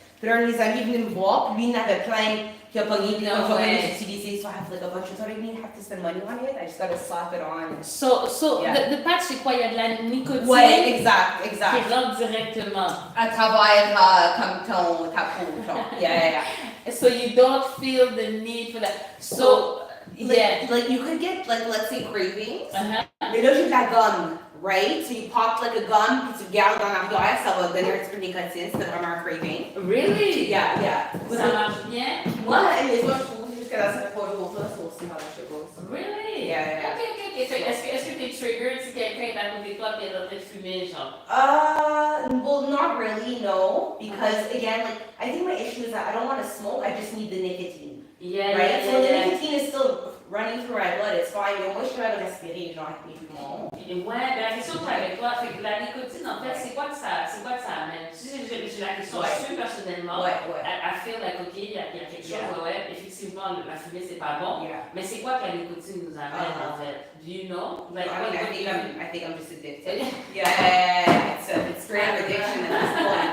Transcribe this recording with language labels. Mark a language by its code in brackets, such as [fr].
[fr] Puis là, un de mes amis est venu me voir, puis lui, il en avait plein qui a pogné, puis comme je vais les utiliser, [en] so I have like a bunch of, so I didn't have to spend money on it, I just gotta slap it on. So the patch, [fr] c'est quoi? Il y a de la nicotine Ouais, exact. qui rentre directement. À travers comme ta peau, genre. [en] Yeah. So you don't feel the need for that. So, Like you could get, like, let's say cravings, [fr] mais là, j'ai de la gomme. [en] Right? So you pop like a gum, [fr] puis tu gardes dans l'arrière, ça va donner un petit peu de nicotine, c'est vraiment un craving. [en] Really? Yeah. [fr] Ça marche bien? Moi, mais moi, je trouve jusqu'à là, ça fait 3 jours, ça, c'est aussi [en] how that shit goes. Really? Yeah. [fr] Ok. Est-ce que t'es triggered si quelqu'un est à côté de toi et est en train de fumer, genre? [en] Well, not really, no, because again, like, I think my issue is that I don't want to smoke, I just need the nicotine. Right? So the nicotine is still running through my blood, it's fine, [fr] mais moi, je suis capable de respirer, genre, avec mes poumons. Ouais, ben la question que j'ai avec toi, fait que la nicotine, en fait, c'est quoi que ça amène? Tu sais, j'ai la question sûre personnellement. Ouais. [en] I feel like, [fr] OK, il y a quelque chose, effectivement, la fumée, c'est pas bon. Mais c'est quoi que la nicotine nous amène, en fait? [en] Do you know? Like, I think I'm just addicted. Yeah, it's straight up addiction at this point.